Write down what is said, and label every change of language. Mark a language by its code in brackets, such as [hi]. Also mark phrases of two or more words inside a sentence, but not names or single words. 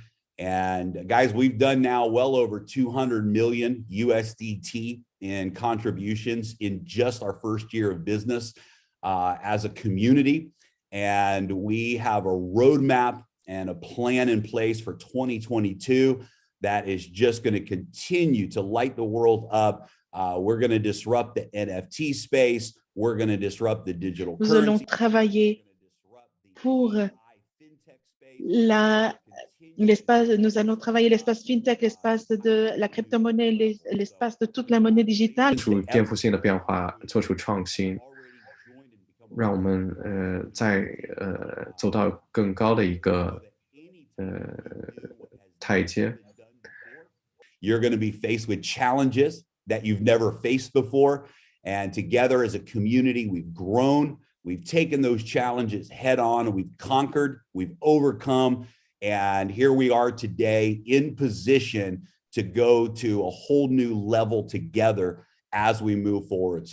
[en] And guys, we've done now well over 200 million USDT in contributions in just our first year of business as a community. And we have a roadmap and a plan in place for 2022 that is just going to continue to light the world up. We're going to disrupt the NFT space. We're going to disrupt the digital currency. [fr] Nous allons travailler pour l'espace, nous allons travailler l'espace fintech, l'espace de la crypto-monnaie, l'espace de toute la monnaie digitale. [zh] 做出颠覆性的变化，做出创新，让我们走到更高的一个台阶。 [en] You're going to be faced with challenges that you've never faced before, and together as a community, we've grown. We've taken those challenges head on. We've conquered. We've overcome, and here we are today in position to go to a whole new level together as we move forward.